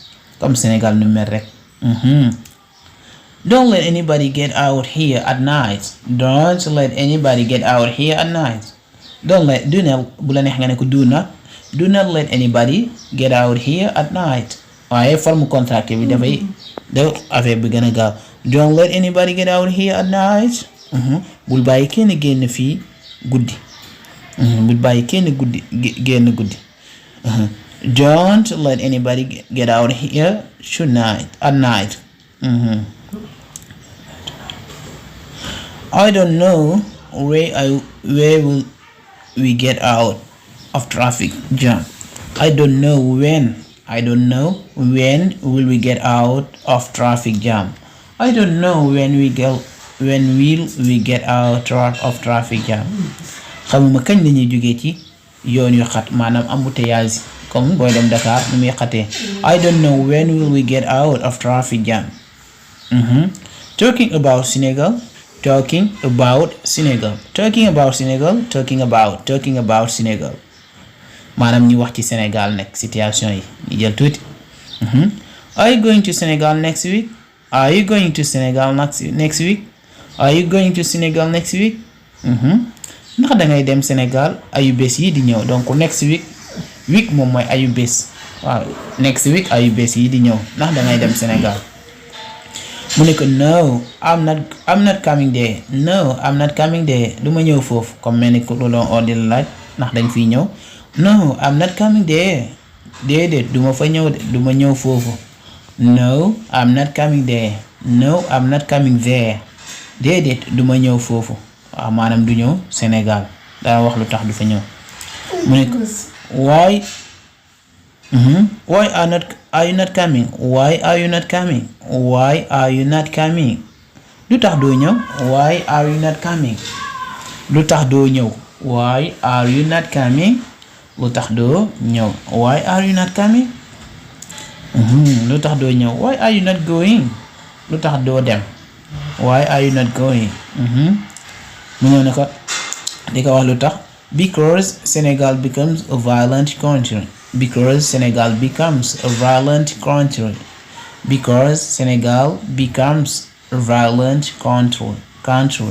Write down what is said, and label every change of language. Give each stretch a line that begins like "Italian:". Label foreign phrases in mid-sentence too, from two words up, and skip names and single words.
Wolof: Comme Senegal nu mel rek.
English: Don't let anybody get out here at night. Don't let anybody get out here at night. Do not
Wolof: bu la neex nga ne ko
English: do not let anybody get out here at night.
Wolof: waaye forme contract bi dafay def affaire bi gën a gaaw.
English: Don't let anybody get out here at night.
Wolof: bul bàyyi kenn génn fii guddi. bul bàyyi kenn génn guddi.
English: Don't let anybody get out here at night. I don't know where will we get out of traffic jam. I don't know when will we get out of traffic jam. I don't know when will we get out of traffic jam.
Wolof: xamuma kañ la ñuy jógee ci yoon yu xat maanaam embouteillage comme booy dem Dakar nu muy xatee.
English: I don't know when will we get out of traffic jam. Talking about Senegal.
Wolof: maanaam ñu wax ci Sénégal nekk situation yi ñu jël tuuti.
English: Are you going to Senegal next week? Are you going to Senegal next week? Are you going to Senegal next week?
Wolof: ndax dangay dem Sénégal ayu bés yi di ñëw donc
English: next week
Wolof: moom mooy ayu bés waaw
English: next week
Wolof: ayu bés yi di ñëw ndax dangay dem Sénégal. mu ne ko
English: no I'm not coming there. No I'm not coming there
Wolof: du ma ñëw foofu comme mel ni ko loolu on di la laaj ndax dañ fiy ñëw.
English: No I'm not coming there.
Wolof: déedéet du ma fa ñëw de du ma ñëw foofu. No I'm not coming there. No I'm not coming there. déedéet du ma ñëw foofu. waaw maanaam du ñëw Sénégal daa wax lu tax du fa ñëw. mu ne ko
English: why are you not coming? Why are you not coming? Why are you not coming?
Wolof: lu tax doo ñëw.
English: Why are you not coming?
Wolof: lu tax doo ñëw.
English: Why are you not coming?
Wolof: lu tax doo ñëw.
English: Why are you not coming?
Wolof: lu tax doo ñëw.
English: Why are you not going?
Wolof: lu tax doo dem.
English: Why are you not going?
Wolof: mu ñëw ne ko di ko wax lu tax.
English: Because Senegal becomes a violent country. Because Senegal becomes a violent country. Because Senegal becomes a violent country.